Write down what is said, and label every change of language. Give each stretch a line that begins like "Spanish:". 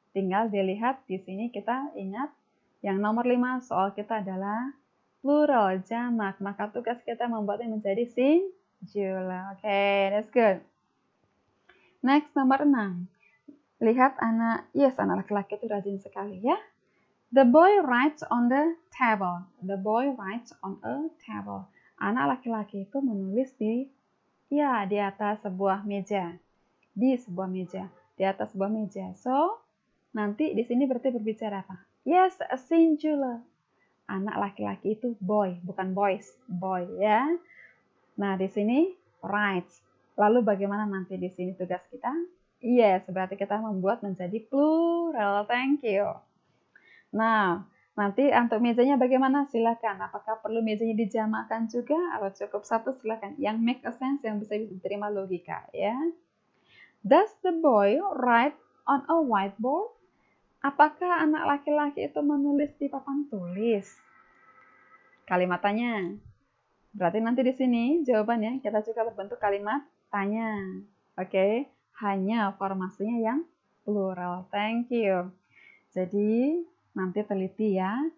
Indonesian: Tinggal dilihat di sini, kita ingat yang nomor 5 soal kita adalah plural, jamak, maka tugas kita membuatnya menjadi singular.
English: Oke, that's good. Next, nomor 6.
Indonesian: Lihat anak laki-laki itu rajin sekali ya.
English: The boy writes on the table. The boy writes on a table.
Indonesian: Anak laki-laki itu menulis di atas sebuah meja. Di atas sebuah meja. So, nanti di sini berarti berbicara apa?
English: Yes, a singular.
Indonesian: Anak laki-laki itu boy, bukan boys, boy ya. Nah, di sini writes. Lalu bagaimana nanti di sini tugas kita? Yes, berarti kita membuat menjadi plural.
English: Thank you.
Indonesian: Nah, nanti untuk mejanya bagaimana? Silakan. Apakah perlu mejanya dijamakkan juga atau cukup satu? Silakan. Yang
English: make a sense,
Indonesian: yang bisa diterima logika ya.
English: Does the boy write on a whiteboard?
Indonesian: Apakah anak laki-laki itu menulis di papan tulis? Kalimat tanya. Berarti nanti di sini jawabannya kita juga berbentuk kalimat tanya. Oke, hanya formasinya yang plural.
English: Thank you.
Indonesian: Jadi nanti teliti ya.